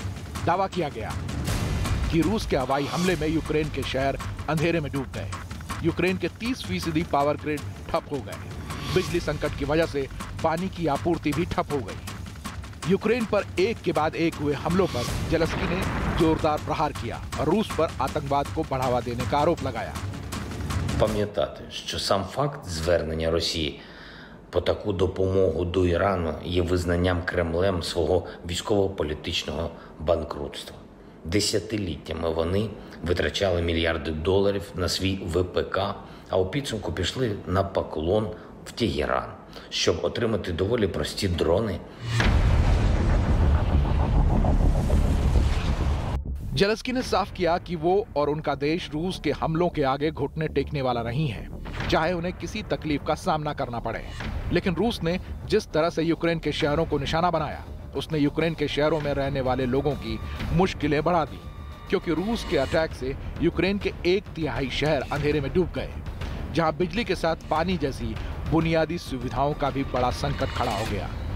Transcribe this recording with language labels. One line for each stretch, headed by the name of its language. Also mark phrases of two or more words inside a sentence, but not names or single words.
Hindi: दावा किया गया कि रूस के हवाई हमले में यूक्रेन के शहर अंधेरे में डूब गए। यूक्रेन के 30%
English: power grid
Hindi: ठप हो गए। बिजली संकट की वजह से पानी की आपूर्ति भी ठप हो गई। यूक्रेन पर एक के बाद एक हुए हमलों पर जेलेंस्की ने जोरदार प्रहार किया और रूस पर आतंकवाद को बढ़ावा देने का आरोप लगाया।
Ukrainian: Пам'ятати, що сам факт звернення Росії по таку допомогу до Ірану є визнанням Кремлем свого військово-політичного банкрутства. Десятиліттями вони витрачали мільярди доларів на свій ВПК, а у підсумку пішли на поклон в Тегеран, щоб отримати доволі прості дрони.
Hindi: जेलेंस्की ने साफ किया कि वो और उनका देश रूस के हमलों के आगे घुटने टेकने वाला नहीं है, चाहे उन्हें किसी तकलीफ का सामना करना पड़े। लेकिन रूस ने जिस तरह से यूक्रेन के शहरों को निशाना बनाया, उसने यूक्रेन के शहरों में रहने वाले लोगों की मुश्किलें बढ़ा दी, क्योंकि रूस के अटैक से यूक्रेन के 1/3 शहर अंधेरे में डूब गए, जहां बिजली के साथ पानी जैसी बुनियादी सुविधाओं का भी बड़ा संकट खड़ा हो गया।